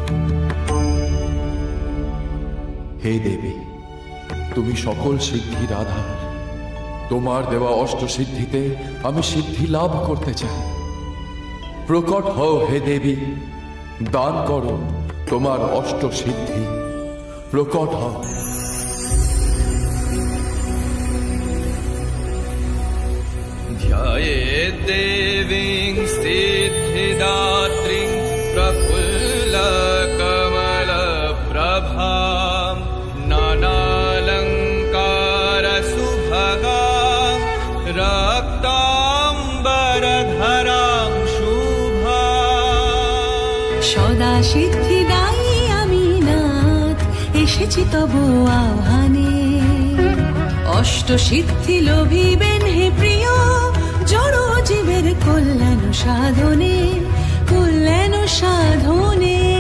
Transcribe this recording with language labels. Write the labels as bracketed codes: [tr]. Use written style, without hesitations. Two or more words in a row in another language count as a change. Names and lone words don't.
[bn] হে দেবী, তুমি সকল সিদ্ধির আধার। তোমার দেওয়া অষ্টসিদ্ধিতে আমি সিদ্ধি লাভ করতে চাই। প্রকট হও হে দেবী, দান করো তোমার অষ্টসিদ্ধি। প্রকট হও। [sa] ध्यायेद्देवीं सिद्धिदात्रीं प्रफुल्लकमलप्रभां नानालङ्कारसुभगां रक्ताम्बरधरां शुभां। [bn] সদা সিদ্ধিদায়ী আমি নাথ, এসেছি তবু আহ্বানে। অষ্টসিদ্ধি লোভিবেন হে প্রিয়, জড় জীবের কল্যাণ সাধনে, কল্যাণ সাধনে।